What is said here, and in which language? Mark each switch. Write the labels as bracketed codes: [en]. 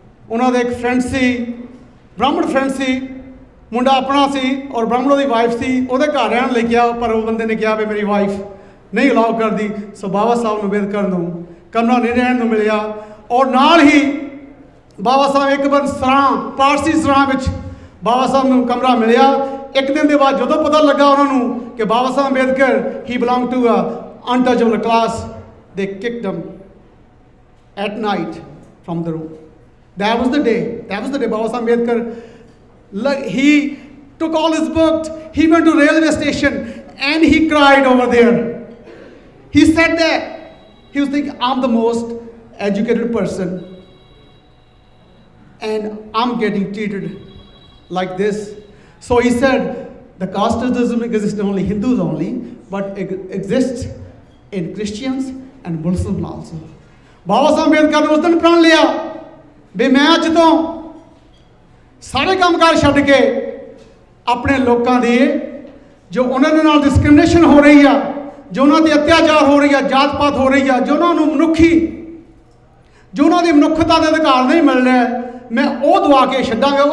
[pa] ਉਹਨਾਂ ਦਾ ਇੱਕ ਫਰੈਂਡ ਸੀ, ਬ੍ਰਾਹਮਣ ਫਰੈਂਡ ਸੀ, ਮੁੰਡਾ ਆਪਣਾ ਸੀ ਔਰ ਬ੍ਰਾਹਮਣ ਦੀ ਵਾਈਫ ਸੀ. ਉਹਦੇ ਘਰ ਰਹਿਣ ਲਈ ਕਿਹਾ ਪਰ ਉਹ ਬੰਦੇ ਨੇ ਕਿਹਾ ਵੀ ਮੇਰੀ ਵਾਈਫ ਨਹੀਂ ਅਲਾਉ ਕਰਦੀ. ਸੋ ਬਾਬਾ ਸਾਹਿਬ ਅੰਬੇਦਕਰ ਨੂੰ ਕਮਰਾ ਨਹੀਂ ਰਹਿਣ ਨੂੰ ਮਿਲਿਆ. ਔਰ ਨਾਲ ਹੀ ਬਾਬਾ ਸਾਹਿਬ ਇੱਕ ਵਾਰ ਸਰਾਂ, ਪਾਰਸੀ ਸਰਾਂ ਵਿੱਚ ਬਾਬਾ ਸਾਹਿਬ ਨੂੰ ਕਮਰਾ ਮਿਲਿਆ. ਇੱਕ ਦਿਨ ਦੇ ਬਾਅਦ ਜਦੋਂ ਪਤਾ ਲੱਗਾ ਉਹਨਾਂ ਨੂੰ ਕਿ ਬਾਬਾ ਸਾਹਿਬ Ambedkar [en] he belonged to a untouchable class, they kicked him at night from the room. That was the day Baba Sahib Ambedkar, he took all his books, he went to railway station and he cried over there. He said that he was thinking, I'm the most educated person and I'm getting treated like this. So he said the caste doesn't exist only Hindus only, but it exists in Christians and Muslims also. [pa] Baba Sahib Ambedkar ਨੇ ਉਸ ਦਿਨ ਪ੍ਰਣ ਲਿਆ ਵੀ ਮੈਂ ਅੱਜ ਤੋਂ ਸਾਰੇ ਕੰਮਕਾਰ ਛੱਡ ਕੇ ਆਪਣੇ ਲੋਕਾਂ ਦੇ ਜੋ ਉਹਨਾਂ ਦੇ ਨਾਲ ਡਿਸਕ੍ਰਿਮੀਨੇਸ਼ਨ ਹੋ ਰਹੀ ਆ, ਜੋ ਉਹਨਾਂ ਤੇ ਅਤਿਆਚਾਰ ਹੋ ਰਹੀ ਆ, ਜਾਤ ਪਾਤ ਹੋ ਰਹੀ ਆ, ਜੋ ਉਹਨਾਂ ਨੂੰ ਜੋ ਉਹਨਾਂ ਦੀ ਮਨੁੱਖਤਾ ਦੇ ਅਧਿਕਾਰ ਨਹੀਂ ਮਿਲ ਰਿਹਾ, ਮੈਂ ਉਹ ਦਵਾ ਕੇ ਛੱਡਾਂਗਾ.